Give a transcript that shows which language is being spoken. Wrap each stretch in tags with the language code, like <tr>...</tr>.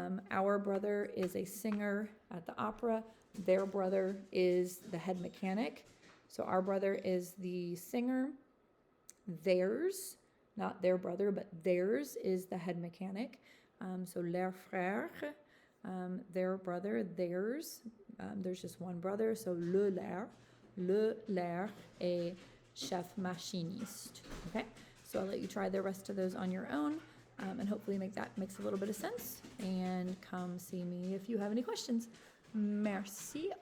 <en>Our brother is a singer at the opera. Their brother is the head mechanic. So our brother is the singer. Theirs, not their brother, but theirs is the head mechanic. So</en> <fr>leur frère,</fr> <en>their brother, theirs. There's just one brother.</en> <fr>So le leur est chef machiniste.</fr> <en>Okay, so I'll let you try the rest of those on your own. And hopefully that makes a little bit of sense. And come see me if you have any questions. Merci.</en>